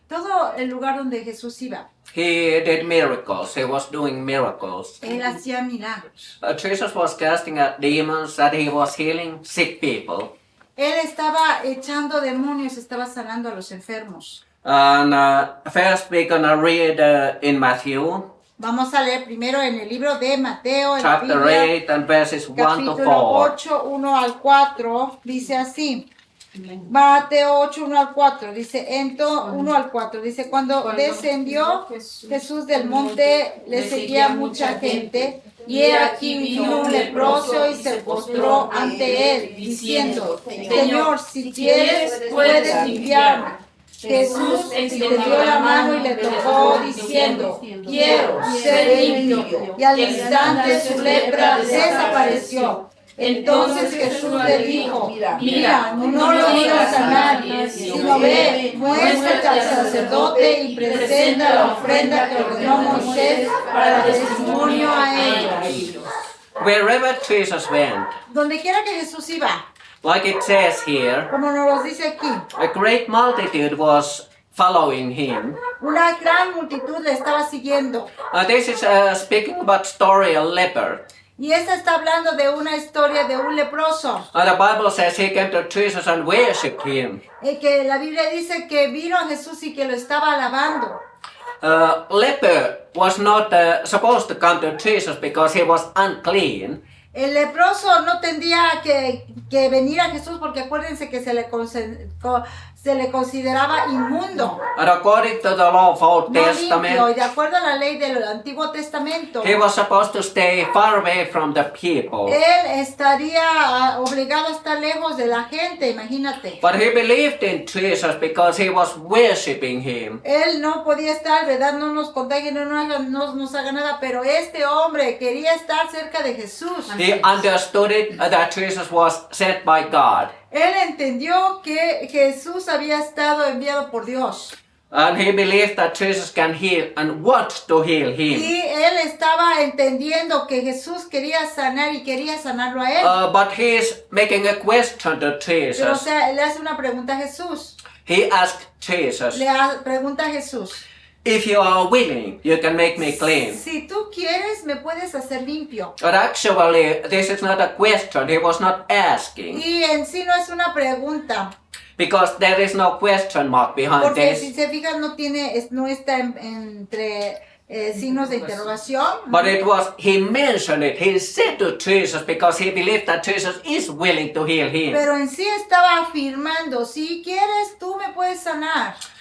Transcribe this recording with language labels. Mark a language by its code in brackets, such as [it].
[es] Todo el lugar donde Jesús iba. [en] he did miracles. He was doing miracles. [es] Él hacía milagros. [en] Jesus was casting out demons, that he was healing sick people. [es] Él estaba echando demonios, estaba sanando a los enfermos. [en] And first we're gonna read in Matthew, [es] Vamos a leer primero en el libro de Mateo, en la [en] chapter [es] Biblia, [en] 8 and verses 1 to [es] capítulo [en] 4. [es] 8, 1 al 4, dice así. Mateo 8, 1 al 4, dice, 1 al 4, dice, cuando descendió Jesús del monte, le seguía mucha gente, y he aquí vino un leproso y se postró ante él, diciendo, Señor, si quieres, puedes limpiarme. Jesús extendió la mano y le tocó, diciendo, quiero ser limpio. Y al instante su lepra desapareció. Entonces Jesús le dijo, mira, no lo digas a nadie, sino ve, muéstrate al sacerdote y presenta la ofrenda que ordenó Moisés para testimonio a ellos. [en] Wherever Jesus went, [es] Donde quiera que Jesús iba, [en] like it says here, [es] como nos lo dice aquí, [en] a great multitude was following him. [es] una gran multitud le estaba siguiendo. [en] This is speaking about story of leper. [es] Y esta está hablando de una historia de un leproso. [en] The Bible says he came to Jesus and worshipped him. [es] Que la Biblia dice que vino a Jesús y que lo estaba alabando. [en] Leper was not supposed to come to Jesus because he was unclean. [es] El leproso no tendría que venir a Jesús porque acuérdense que se le consideraba inmundo. [en] And according to the law of Old [es] No limpio, y [en] Testament, [es] de acuerdo a la ley del Antiguo Testamento, [en] he was supposed to stay far away from the people. [es] él estaría obligado a estar lejos de la gente, imagínate. [en] But he believed in Jesus because he was worshipping him. [es] Él no podía estar, ¿verdad? No nos contagie, no nos haga nada, pero este hombre quería estar cerca de Jesús. [en] He understood it that Jesus was sent by God. [es] Él entendió que Jesús había estado enviado por Dios. [en] And he believed that Jesus can heal and wants to heal him. [es] Y él estaba entendiendo que Jesús quería sanar y quería sanarlo a él. [en] But he is making a question to [es] Pero o [en] Jesus. [es] sea, le hace una pregunta a Jesús. [en] He asked Jesus, [es] Pregunta a Jesús. [en] if you are willing, you can make me clean. [es] Si tú quieres, me puedes hacer limpio. [en] But actually, this is not a question. He was not asking. [es] Y en sí no es una pregunta. [en] Because there is no question mark behind [es] Porque si [en] this. [es] se fijan, no está entre signos de interrogación. [en] But it was, he mentioned it. He said to Jesus because he believed that Jesus is willing to heal him. [es] Pero en sí estaba afirmando, si quieres, tú me puedes sanar.